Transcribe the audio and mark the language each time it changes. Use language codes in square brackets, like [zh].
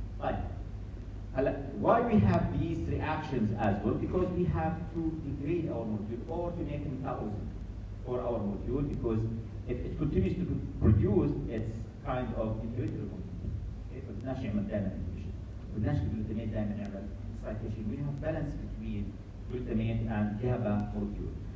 [ar] طيب هلا [en] why we have these reactions as well? Because we have to degrade our molecule or to make a metabolism for our molecule, because if it continues to produce its kind of inevitable. [ar] بدناش نعمل دائما inhibition. بدناش الجلوتاميت دائما نعمل excitation. [en] We have balance between glutamate and GABA molecule.